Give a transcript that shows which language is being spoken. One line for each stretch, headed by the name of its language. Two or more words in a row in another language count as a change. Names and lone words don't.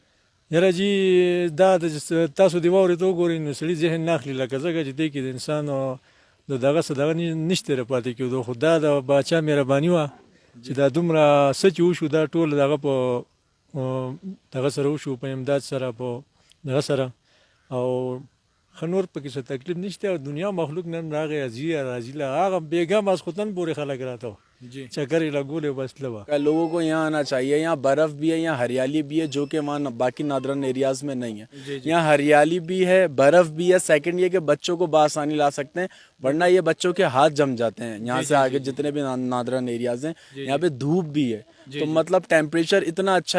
Pashto: یاره جی دا د تاسو د واورې ته وګورئ نو سړي ذهن نه اخلي لکه ځکه چې دی کې د انسان د دغه څه دغه نشته را پاتې کېدو خو دا د باچا مهرباني وه چې دا دومره څه چې وشو دا ټول دغه په دغه سره وشو په امداد سره په دغه سره او ښه نور پکې څه تکلیف نشته او دنیا مخلوق نن راغی راځي له هغه بېګا ماسخوتن پورې خلک راته جی چکر یې لګولې بس لوه
Urdu: لوگوں کو یہاں آنا چاہیے یہاں برف بھی ہے یہاں ہریالی بھی ہے جو کہ وہاں باقی ناردرن ایریاز میں نہیں ہے یہاں ہریالی بھی ہے برف بھی ہے سیکنڈ یہ کہ بچوں کو باآسانی لا سکتے ہیں ورنہ یہ بچوں کے ہاتھ جم جاتے ہیں یہاں سے آگے جتنے بھی ناردرن ایریاز ہیں یہاں پہ دھوپ بھی ہے تو مطلب ٹمپریچر اتنا اچھا ہے